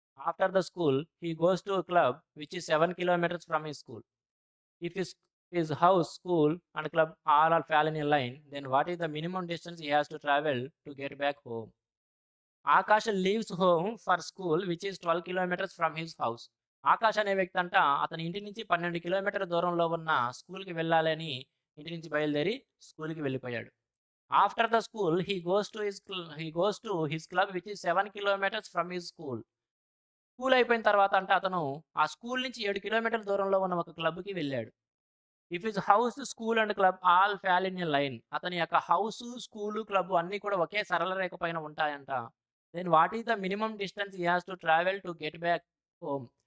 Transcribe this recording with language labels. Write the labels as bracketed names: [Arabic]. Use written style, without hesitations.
[English] After the school, he goes to a club which is 7 kilometers from his school. If his house, school and club all are fall in a line, then what is the minimum distance he has to travel to get back home? Akash leaves home for school which is 12 kilometers from his house. [Telugu] Akash అనే వ్యక్తి అంట అతని ఇంటి నుంచి 12 కిలోమీటర్ల దూరంలో ఉన్న స్కూల్కి వెళ్ళాలని ఇంటి నుంచి బయలుదేరి స్కూల్కి వెళ్ళిపోయాడు. [English] After the school he goes to his club which is 7 kilometers from his school. [Telugu] School అయిపోయిన తర్వాత అంటే అతను ఆ స్కూల్ నుంచి 7 కిలోమీటర్ల దూరంలో ఉన్న ఒక క్లబ్‌కి వెళ్ళాడు. [English] If his house, school and club all fall in a line. [Telugu] అతని యొక్క హౌస్, స్కూలు, క్లబ్ అన్నీ కూడా ఒకే సరళ రేఖ పైన ఉంటాయంట. [English] Then what is the minimum distance he has to travel to get back home.